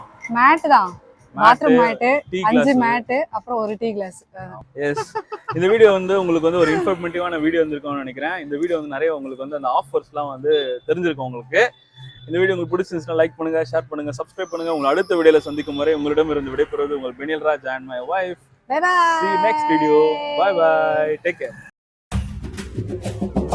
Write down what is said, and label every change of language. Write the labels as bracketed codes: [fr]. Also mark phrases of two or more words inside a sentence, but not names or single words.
[ta] மேட்டு தான், பாத்ரூம் மேட்டு, 5 மேட்டு, அப்புறம் ஒரு [en] tea glass. [ta] எஸ், இந்த வீடியோ வந்து உங்களுக்கு வந்து ஒரு இன்ஃபர்மேட்டிவான வீடியோ வந்திருக்கும்னு நினைக்கிறேன். இந்த வீடியோ வந்து நிறைய உங்களுக்கு வந்து அந்த ஆஃபர்ஸ்லாம் வந்து தெரிஞ்சிருக்கும் உங்களுக்கு. இந்த வீடியோ உங்களுக்கு பிடிச்சிருந்துச்சுன்னா லைக் பண்ணுங்க, ஷேர் பண்ணுங்க, சப்ஸ்கிரைப் பண்ணுங்க. உங்களை அடுத்த வீடியோல சந்திக்கும் வரை உங்களிடம் இருந்து விடைபெறுவது உங்கள் பெனில் ராஜ் [en] and my wife. Bye bye. See you next video. Bye bye. Take care.